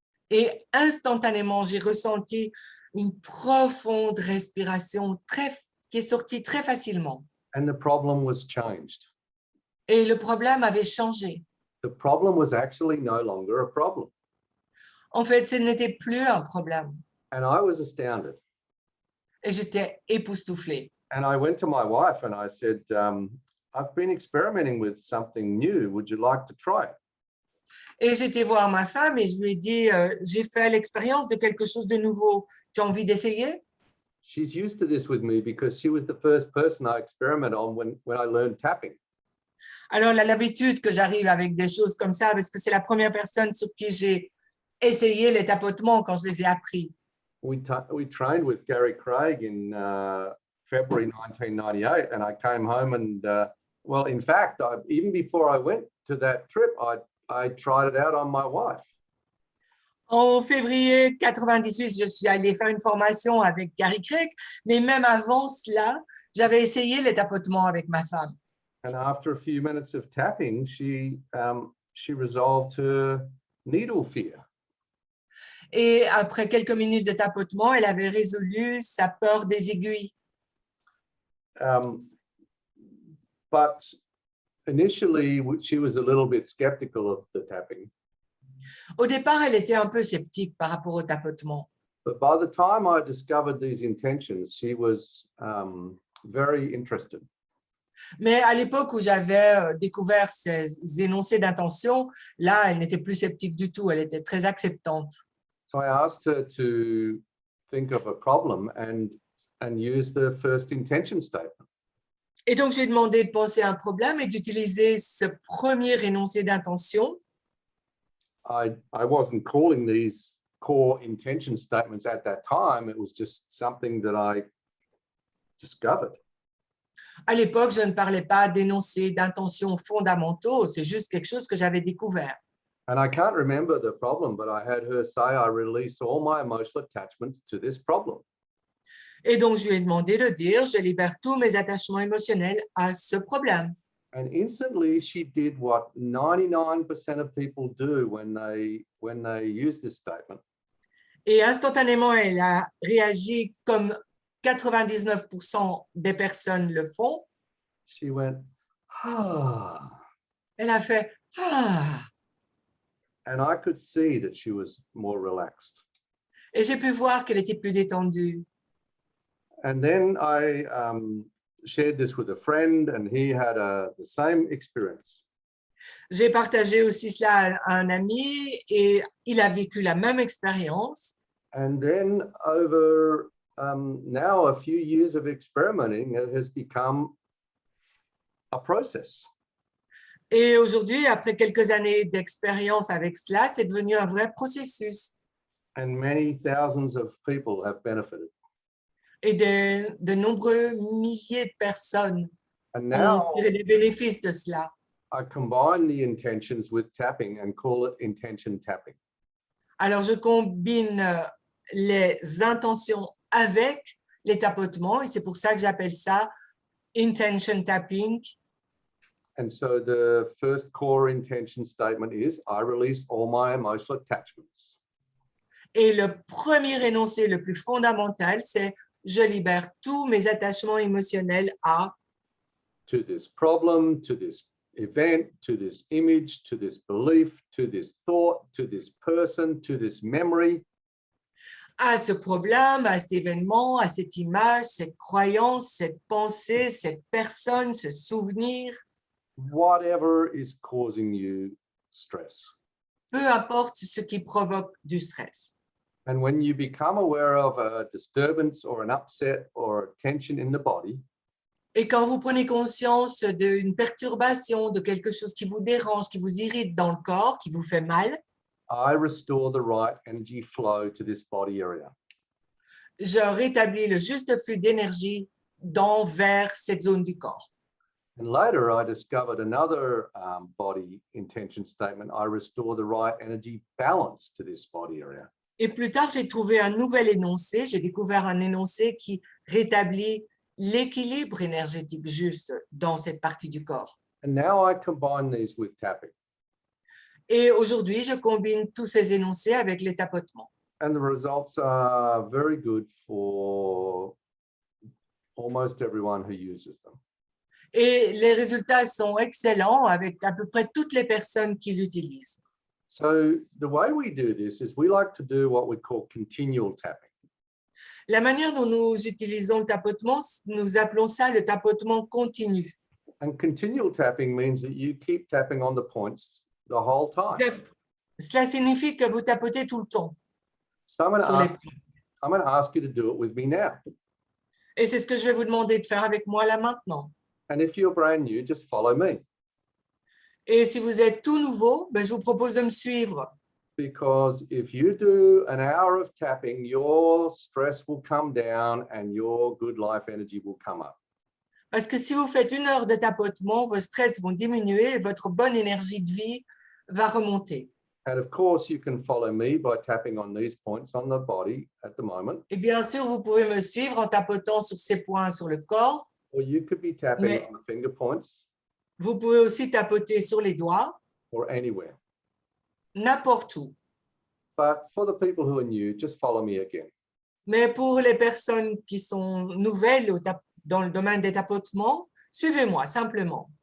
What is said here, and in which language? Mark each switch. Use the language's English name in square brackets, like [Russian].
[French] Et instantanément, j'ai ressenti une profonde respiration qui est sortie très facilement. [English] And the problem was changed. [French] Et le problème avait changé. [English] The problem was actually no longer a problem. [French] En fait, ce n'était plus un problème. [English] And I was astounded. [French] Et j'étais époustouflée. [English] And I went to my wife and I said, I've been experimenting with something new. Would you like to try it? [French] Et j'étais voir ma femme et je lui ai dit, j'ai fait l'expérience de quelque chose de nouveau. Tu as envie d'essayer? [English] She's used to this with me because she was the first person I experimented on when I learned tapping. [French] Alors, elle a l'habitude que j'arrive avec des choses comme ça parce que c'est la première personne sur qui j'ai essayé les tapotements quand je les ai appris. [English] We trained with Gary Craig in February 1998, and I came home and, well, in fact, even before I went to that trip, I tried it out on my wife. [French] En février 98, je suis allée faire une formation avec Gary Craig, mais même avant cela, j'avais essayé les tapotements avec ma femme. [English] And after a few minutes of tapping, she resolved her needle fear. [French] Et après quelques minutes de tapotement, elle avait résolu sa peur des aiguilles. [English] But initially, she was a little bit skeptical of the tapping. [French] Au départ, elle était un peu sceptique par rapport au tapotement. [English] But by the time I discovered these intentions, she was very interested. [French] Mais à l'époque où j'avais découvert ces énoncés d'intention, là, elle n'était plus sceptique du tout, elle était très acceptante. [English] So I asked her to think of a problem and use the first intention statement. [French] Et donc, je lui ai demandé de penser à un problème et d'utiliser ce premier énoncé d'intention. [English] I wasn't calling these core intention statements at that time. It was just something that I discovered. [French] À l'époque, je ne parlais pas d'énoncés d'intention fondamentaux, c'est juste quelque chose que j'avais découvert. [English] And I can't remember the problem, but I had her say, I release all my emotional attachments to this problem. [French] Et donc, je lui ai demandé de dire, je libère tous mes attachements émotionnels à ce problème. [English] And instantly, she did what 99% of people do when they use this statement. [French] Et instantanément, elle a réagi comme 99% des personnes le font. [English] She went, ah. [French] Elle a fait « Ah !» [English] And I could see that she was more relaxed. [French] Et j'ai pu voir qu'elle était plus détendue. [English] And then I shared this with a friend, and he had the same experience. [French] J'ai partagé aussi cela à un ami et il a vécu la même expérience. [English] And then over now a few years of experimenting, it has become a process. [French] Et aujourd'hui, après quelques années d'expérience avec cela, c'est devenu un vrai processus. [English] And many thousands of people have benefited. [French] Et de nombreux milliers de personnes [English] And [French] ont [English] now [French] tiré les bénéfices de cela. [English] I combine the intentions with tapping and call it intention tapping. [French] Alors, je combine les intentions avec les tapotements et c'est pour ça que j'appelle ça intention tapping. [English] And so the first core intention statement is, I release all my emotional attachments. [French] Et le premier énoncé le plus fondamental, c'est je libère tous mes attachements émotionnels à [English] To this problem, to this event, to this image, to this belief, to this thought, to this person, to this memory. [French] ce problème, à cet événement, à cette image, cette croyance, cette pensée, cette personne, ce souvenir. [English] Whatever is causing you stress. [French] Peu importe ce qui provoque du stress. [English] And when you become aware of a disturbance or an upset or a tension in the body, [French] Et quand vous prenez conscience d'une perturbation, de quelque chose qui vous dérange, qui vous irrite dans le corps, qui vous fait mal, [English] I restore the right energy flow to this body area. [French] Je rétablis le juste flux d'énergie vers cette zone du corps. [English] And later, I discovered another body intention statement. I restore the right energy balance to this body area. [French] Et plus tard, j'ai trouvé un nouvel énoncé. J'ai découvert un énoncé qui rétablit l'équilibre énergétique juste dans cette partie du corps. [English] And now I combine these with tapping. [French] Et aujourd'hui, je combine tous ces énoncés avec les tapotements. [English] And the results are very good for almost everyone who uses them. [French] Et les résultats sont excellents avec à peu près toutes les personnes qui l'utilisent. [English] So the way we do this is we like to do what we call continual tapping. [French] La manière dont nous utilisons le tapotement, nous appelons ça le tapotement continu. [English] And continual tapping means that you keep tapping on the points the whole time. [French] Cela signifie que vous tapotez tout le temps. [English] So I'm [French] sur les [English] going to ask you to do it with me now. [French] Et c'est ce que je vais vous demander de faire avec moi là maintenant. [English] And if you're brand new, just follow me. [French] Et si vous êtes tout nouveau, je vous propose de me suivre. [English] Because if you do an hour of tapping, your stress will come down and your good life energy will come up. [French] Parce que si vous faites 1 heure de tapotement, vos stress vont diminuer et votre bonne énergie de vie va remonter. [English] And of course, you can follow me by tapping on these points on the body at the moment. [French] Et bien sûr, vous pouvez me suivre en tapotant sur ces points sur le corps. [English] Or you could be tapping [French] Mais- [English] on the finger points [French] Vous pouvez aussi tapoter sur les doigts, [English] or anywhere. [French] n'importe où. [English] But for the people who are new, just follow me again. [French] Mais pour les personnes qui sont nouvelles dans le domaine des tapotements, suivez-moi simplement.